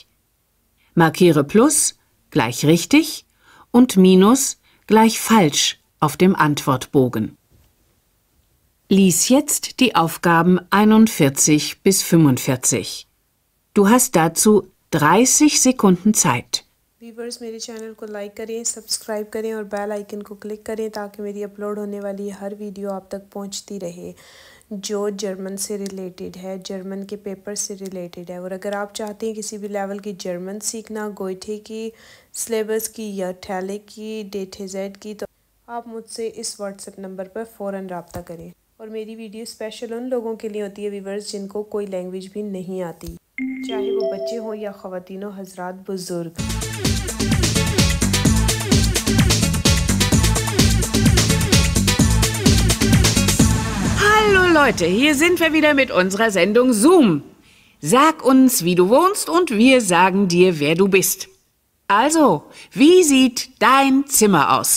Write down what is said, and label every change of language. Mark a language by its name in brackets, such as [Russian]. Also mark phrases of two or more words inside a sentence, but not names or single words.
[German] Markiere Plus gleich richtig und Minus gleich falsch auf dem Antwortbogen. Lies jetzt die Aufgaben 41 bis 45. Du hast dazu 30 Sekunden Zeit. [Urdu] ویورز میرے چینل کو لائیک کریں، سبسکرائب کریں اور [English] bell icon [Urdu] کو کلک کریں تاکہ میری اپلوڈ ہونے والی ہر ویڈیو آپ تک پہنچتی رہے جو جرمن سے ریلیٹڈ ہے، جرمن کے پیپر سے ریلیٹڈ ہے. اور اگر آپ چاہتے ہیں کسی بھی لیول کی جرمن سیکھنا، گوئٹے کی، سلیبس کی یا ٹھیلے کی، ڈیٹیزیڈ کی، تو آپ مجھ سے اس واٹس ایپ نمبر پر فوراً رابطہ کریں. اور میری ویڈیو اسپیشل ان لوگوں کے لیے ہوتی ہے ویورز جن کو کوئی لینگویج بھی نہیں آتی، چاہے وہ بچے ہوں یا خواتین، حضرات، بزرگ. [German] Hallo Leute, hier sind wir wieder mit unserer Sendung Zoom. Sag uns, wie du wohnst und wir sagen dir, wer du bist. Also, wie sieht dein Zimmer aus?